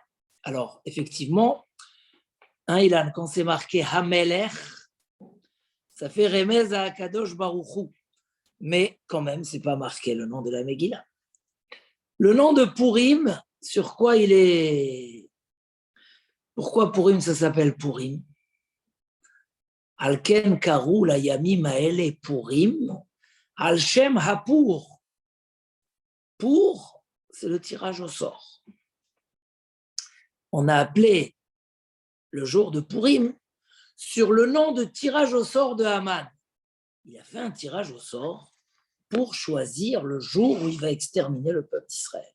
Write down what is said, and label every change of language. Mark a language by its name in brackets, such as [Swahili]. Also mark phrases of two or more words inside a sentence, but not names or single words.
[French] Alors, effectivement, hein, Ilan, quand c'est marqué Hamelech, ça fait remez à [Hebrew] הקדוש ברוך הוא. [French] Mais quand même, ce n'est pas marqué le nom de la Megillah. Le nom de Purim, sur quoi il est... Pourquoi Purim, ça s'appelle Purim? [Hebrew] על כן קראו לימים האלה פורים, על שם הפור. [French] Pour, c'est le tirage au sort. On a appelé le jour de Purim sur le nom de tirage au sort de Haman. Il a fait un tirage au sort pour choisir le jour où il va exterminer le peuple d'Israël.